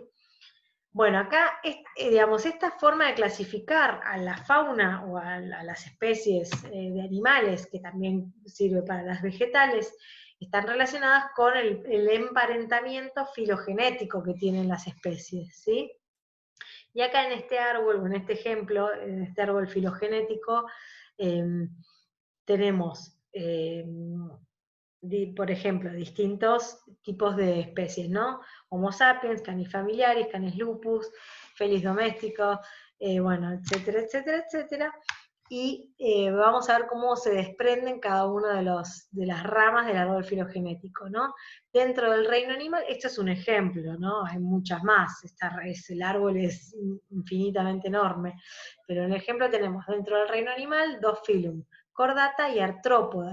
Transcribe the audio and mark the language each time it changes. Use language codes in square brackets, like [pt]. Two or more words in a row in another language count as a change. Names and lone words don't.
[es] Bueno, acá, digamos, esta forma de clasificar a la fauna o a las especies de animales, que también sirve para las vegetales, están relacionadas con el emparentamiento filogenético que tienen las especies, ¿sí? Y acá en este árbol, o en este ejemplo, en este árbol filogenético, tenemos, por ejemplo, distintos tipos de especies, ¿no? Homo sapiens, Canis familiaris, Canis lupus, Felis domesticus, bueno, etcétera, etcétera, etcétera. y vamos a ver cómo se desprenden cada una de las ramas del árbol filogenético, ¿no? Dentro del reino animal, esto es un ejemplo, ¿no? Hay muchas más, el árbol es infinitamente enorme, pero en el ejemplo tenemos dentro del reino animal dos filum, Chordata y Artrópoda.